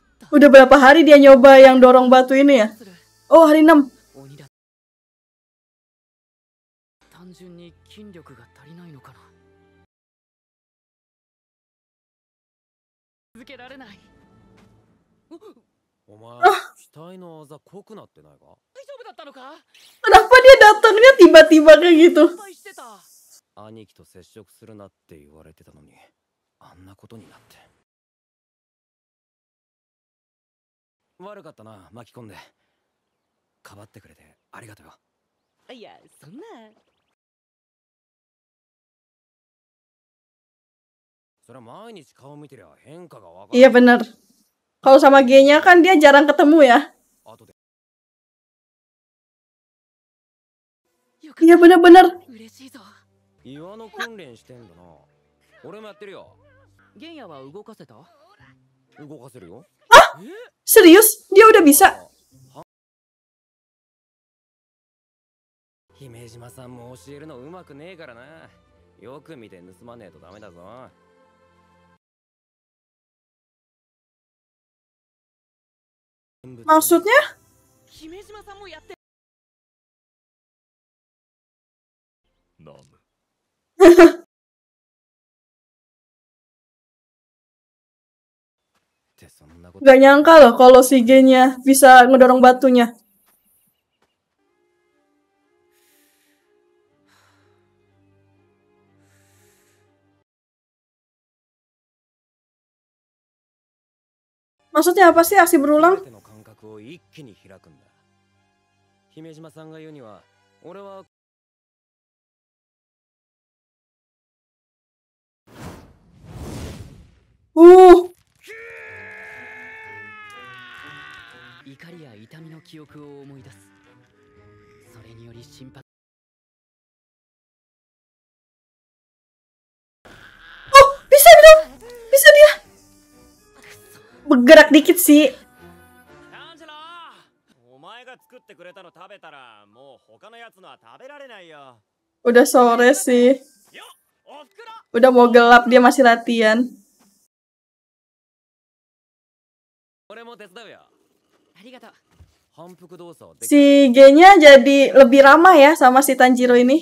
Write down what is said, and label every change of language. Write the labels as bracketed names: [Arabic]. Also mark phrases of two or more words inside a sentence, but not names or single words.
[Indonesian] Udah berapa hari dia nyoba yang dorong batu ini ya? Oh, hari 6. [Japanese] 鬼だ。単純に筋力が足りないのかな。続けられない。お前、額のあざ濃くなってないか？大丈夫だったのか？ [Indonesian] Kenapa dia datangnya tiba-tiba kayak gitu? [Japanese] 心配してた。兄貴と接触するなって言われてたのに、あんなことになって。悪かったな、巻き込んで。かばってくれてありがとうよ。いや、そんな。それは毎日顔見てりゃ変化がわかる。 [Indonesian] Iya bener. Kalau sama G-nya kan dia jarang ketemu ya. [Japanese] 後で [Indonesian] Iya bener-bener. [Japanese] 嬉しいぞ。岩の訓練してんだな。俺もやってるよ。玄也は動かせた？動かせるよ。 [Indonesian] Serius? Dia udah bisa? [Japanese] 姫島さんも教えるのうまくねえからな。よく見て盗まねえとダメだぞ。 [Indonesian] Maksudnya? [Japanese] 姫島さんもやって。ナム。 [Indonesian] Gak nyangka loh kalau si G-nya bisa ngedorong batunya. Maksudnya apa sih aksi berulang? [Japanese] 一気に開くんだ。姫島さんが言うには、俺は怒りや痛みの記憶を思い出す。それにより心拍。 [Indonesian] Oh, bisa dong. Bisa dia. Bergerak dikit sih. [Japanese] お前が作ってくれたの食べたらもう他のやつのは食べられないよ。 [Indonesian] Udah sore sih. Udah mau gelap dia masih latihan. [Japanese] 俺も手伝うよ。ありがとう。反復動作はできる。 [Indonesian] Si G-nya jadi lebih ramah ya sama si Tanjiro ini.